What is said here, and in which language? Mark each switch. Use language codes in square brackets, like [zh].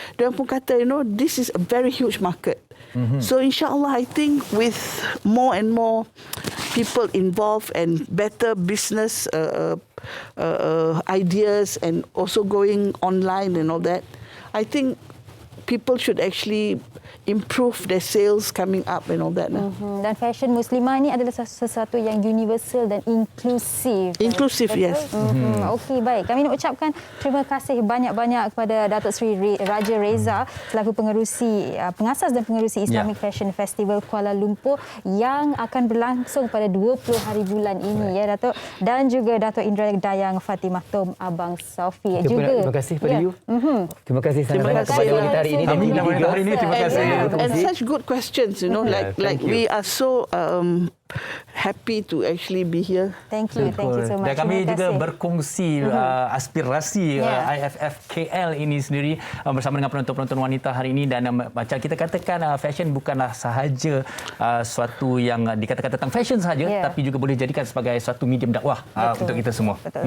[ms] Dia pun kata, [en] this is a very huge market. So insyaAllah, I think with more and more people involved and better business ideas and also going online and all that, I think people should actually improve their sales coming up and all that. [ms] Dan fashion muslimah ni adalah sesuatu yang universal dan inklusif. Inklusif, [en] yes. [ms] Okey, baik. Kami nak ucapkan terima kasih banyak-banyak kepada Datuk Seri Raja Reza selaku pengasas dan pengerusi Islamic Fashion Festival Kuala Lumpur yang akan berlangsung pada 20 hari bulan ini, ya Datuk. Dan juga Datuk Indra Dayang Fatimah Tom Abang Sofi. Terima kasih pada [en] you. [ms] Terima kasih sangat-sangat kepada wanita hari ini. Terima kasih. [en] And such good questions, like we are so happy to actually be here. Thank you so much. [ms] Dan kami juga berkongsi aspirasi IFF KL ini sendiri bersama dengan penonton-penonton wanita hari ini. Dan macam kita katakan, fashion bukanlah sahaja suatu yang dikatakan tentang fashion sahaja, tapi juga boleh jadikan sebagai suatu medium dakwah untuk kita semua.